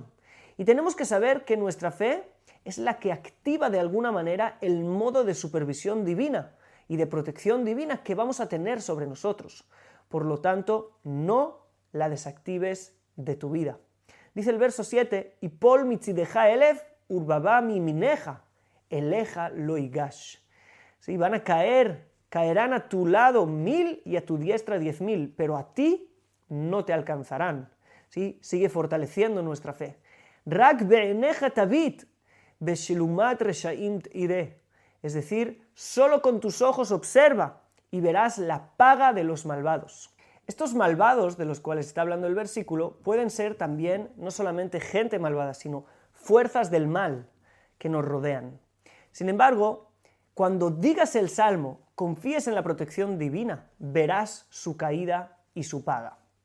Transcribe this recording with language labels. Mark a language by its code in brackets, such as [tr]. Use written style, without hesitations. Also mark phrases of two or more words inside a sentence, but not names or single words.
[es] Y tenemos que saber que nuestra fe es la que activa de alguna manera el modo de supervisión divina y de protección divina que vamos a tener sobre nosotros. Por lo tanto, no la desactives de tu vida. Dice el verso 7, [he] יפל מצדך אלף ורבבה מימינך אליך לא יגש. [es] ¿Sí? Van a caerán a tu lado 1000 y a tu diestra 10.000, pero a ti no te alcanzarán. ¿Sí? Sigue fortaleciendo nuestra fe. [he] רק בעיניך תביט ושלמת רשעים תראה. [es] Es decir, solo con tus ojos observa y verás la paga de los malvados. Estos malvados de los cuales está hablando el versículo pueden ser también no solamente gente malvada, sino fuerzas del mal que nos rodean. Sin embargo, Cuando digas el salmo, confíes en la protección divina, verás su caída y su paga.